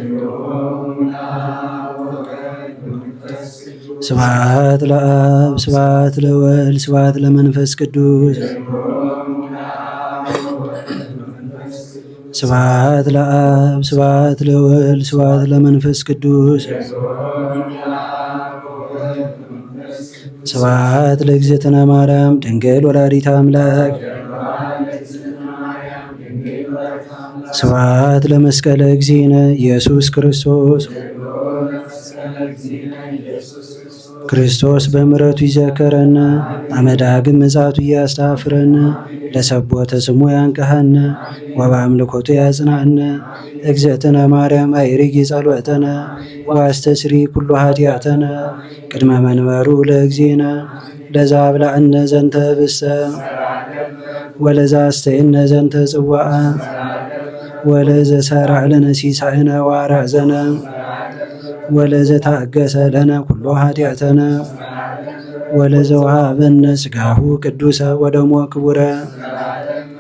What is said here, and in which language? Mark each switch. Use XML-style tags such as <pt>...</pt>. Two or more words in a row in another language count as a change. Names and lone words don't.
<gez>ስብሐት ለአብ ስብሐት ለወልድ ስብሐት ለመንፈስ ቅዱስ ስብሐት ለአብ ስብሐት ለወልድ ስብሐት ለመንፈስ ቅዱስ ስብሐት ለእግዝእትነ ማርያም ድንግል ወላዲተ አምላክ ስብሐት ለመስቀለ እግዚእነ ኢየሱስ ክርስቶስ ክርስቶስ በምሕረቱ ይዘከረነ አመዳግም ምጽአቱ እያስተፍረነ ለሰቦተ ስሙ ያንቀሐነ ወበአምልኮቱ ያጽናነ እግዝእትነ ማርያም አይርጊ ጸሎተነ ወአስተስሪ ኩሉ ኃጢአተነ ቅድመ መንበሩ ለእግዚእነ ለዛ አብላዕነ ዘንተ ህብስተ ወለዛ አስተይነ ዘንተ ጽዋዐ ወለዘ ሠርዐ ለነ ሲሳየነ ወአርአዘነ ወለዘ ታገሰ ለነ ኩሎ ኃጢአተነ ወለዘ ወሀበነ ሥጋሁ ቅዱሰ ወደሞ ክቡረ</gez>